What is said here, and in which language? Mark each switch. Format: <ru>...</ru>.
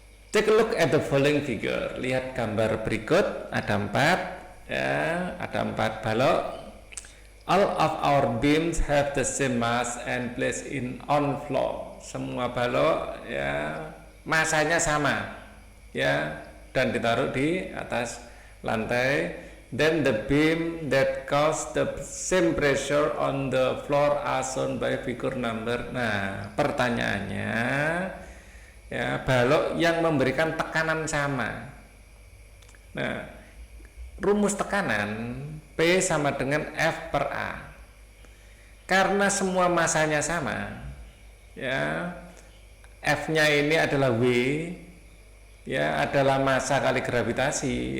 <en>Take a look at the following figure.</en> <id>Lihat gambar berikut. Ada 4 ya, ada 4 balok.</id> <en>All of our beams have the same mass and placed in on floor.</en> <id>Semua balok ya masanya sama ya, dan ditaruh di atas lantai.</id> <en>Then the beam that cause the same pressure on the floor are shown by figure number.</en> <id>Nah, pertanyaannya ya, balok yang memberikan tekanan sama. Nah, rumus tekanan P sama dengan F per A. Karena semua masanya sama, ya, F-nya ini adalah W, ya, adalah massa kali gravitasi.</id>